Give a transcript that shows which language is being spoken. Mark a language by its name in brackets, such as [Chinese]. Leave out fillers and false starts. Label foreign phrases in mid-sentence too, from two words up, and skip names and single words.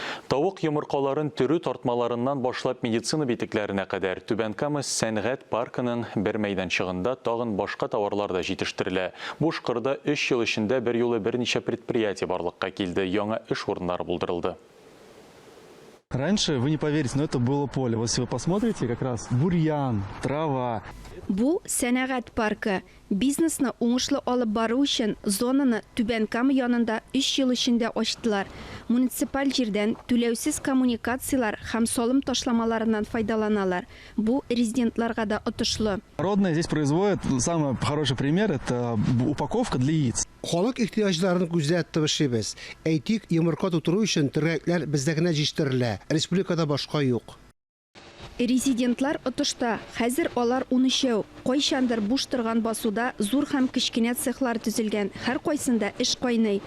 [Tatar] Тавык йомыркаларын төрү тартмаларыннан башлап медицина битекләренә кадәр Түбән Кама сәнгать паркының бер мәйданчыгында тагын башка товарлар да җитештерелә. Бу шкырда 3 ел эчендә бер юлы берничә предприятие барлыкка килде, яңа эш урыннары булдырылды. [Russian] Раньше, вы не поверите, но это было поле. Вот если вы посмотрите, как раз бурьян, трава. [Tatar] Бу сәнәгать паркы. Бизнесны уңышлы алып бару өчен зонаны Түбән Кама янында 3 ел эчендә ачтылар. Муниципаль җирдән түләүсез коммуникациялар һәм салым ташламаларыннан файдаланалар. Бу резидентларга да отышлы. [Russian] Народная здесь производит, самый хороший пример, это упаковка для яиц. [Tatar] Халык ихтияҗларын күзәтеп тырышабыз. Әйтик, йомырка тутыру өчен терәкләр бездә генә җитештерелә. Республикада башка юк. Резидентлар отышта. Хәзер алар 13. Кайчандыр буш торган басуда зур һәм кечкенә цехлар төзелгән. Һәр кайсында эш кайный.